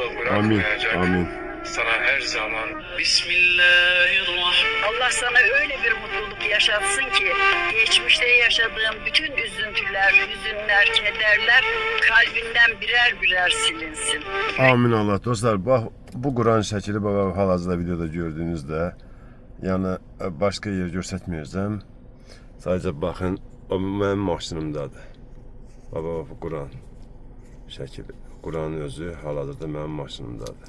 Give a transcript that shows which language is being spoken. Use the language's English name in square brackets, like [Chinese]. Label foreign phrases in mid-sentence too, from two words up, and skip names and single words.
[Turkish] Amin, bırakmayacak. amin. Sana her zaman Bismillahirrahmanirrahim. Allah sana öyle bir mutluluk yaşatsın ki geçmişte yaşadığın bütün üzüntüler, hüzünler, kederler kalbinden birer birer silinsin. Amin Allah. [Azerbaijani] Dostlar, bax, bu Quran şəkili baba hal-hazırda videoda gördüyünüzdə, yəni başqa yer göstərməyəcəm. Sadəcə baxın, o mənim maşınımdadır. Baba, bu Quran şəkili. Quranın özü hal-hazırda mənim maşınımdadır.